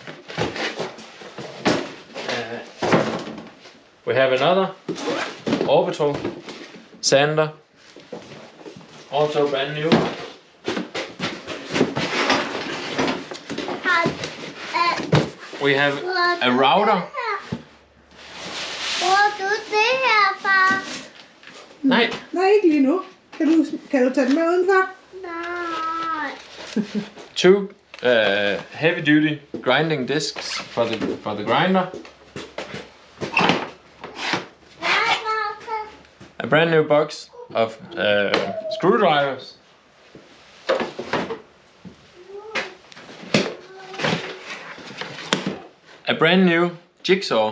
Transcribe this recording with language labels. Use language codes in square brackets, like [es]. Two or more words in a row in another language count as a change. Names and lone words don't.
[en] We have another orbital sander, also brand new. We have a router. [da] Nej. Nej, ikke lige nu. Kan du tage den med udenfor? Nej. [en] 2 heavy duty grinding discs for the grinder. a brand new box of screwdrivers. A brand new jigsaw.